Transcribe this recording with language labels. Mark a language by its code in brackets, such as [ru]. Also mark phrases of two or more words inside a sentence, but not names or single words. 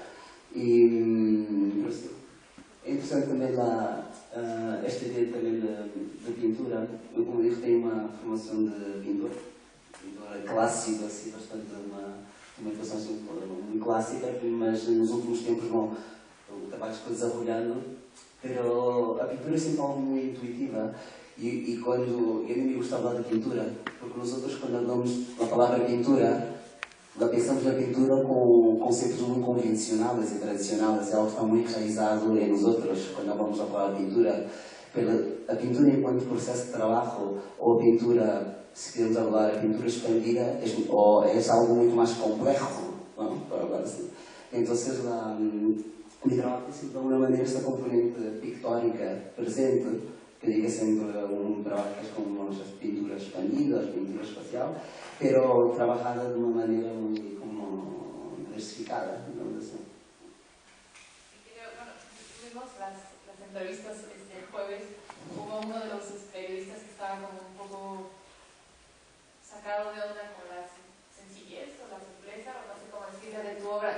[pt] E é interessante também lá esta ideia também de pintura. Eu, como digo, tenho uma formação de pintura clássica, assim, bastante uma educação assim, muito clássica, mas nos últimos tempos o trabalho foi desarrollando. Pero a pintura é sempre algo muito intuitiva e quando eu me gostava da pintura, porque nós outros quando hablamos da palavra pintura, pensamos na pintura com conceitos muito convencionais e tradicionais, é algo que está muito enraizado em nós outros quando vamos a falar de pintura. A pintura enquanto processo de trabalho ou a pintura, se queremos falar a pintura expandida, é algo muito mais complexo, não? Para falar assim. Então, [es] mi trabajo [pt] tem sido de alguma maneira esta componente pictórica presente, que diga sempre [es] trabajas con pintura expandida, pintura espacial, pero trabajada de una manera muy como diversificada, digamos así. Bueno, tuvimos las entrevistas el jueves, hubo uno de los periodistas que estaba como un poco sacado de onda con la sencillez o la simpleza, o no sé cómo decirle, de tu obra.